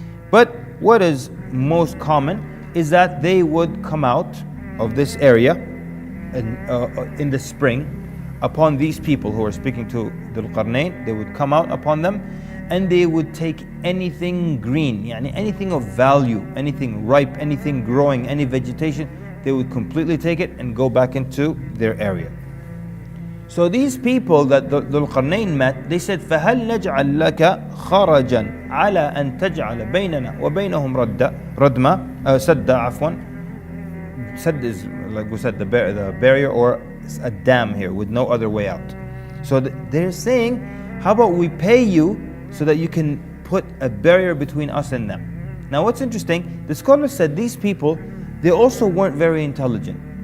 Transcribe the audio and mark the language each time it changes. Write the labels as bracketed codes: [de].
[en] But what is most common is that they would come out of this area in the spring upon these people who are speaking to Dhul Qarnayn. They would come out upon them, and they would take anything green, yani anything of value, anything ripe, anything growing, any vegetation, they would completely take it and go back into their area. So these people that Dhul Qarnayn met, they said, [ar] فَهَلْ نَجْعَلْ لَكَ خَرَجًا عَلَىٰ أَن تَجْعَلَ بَيْنَنَا وَبَيْنَهُمْ سَدًّا عَفْوًا. [en] Sadd is, like we said, the barrier, or a dam here with no other way out. So they're saying, how about we pay you so that you can put a barrier between us and them. Now what's interesting, the scholars said these people, they also weren't very intelligent.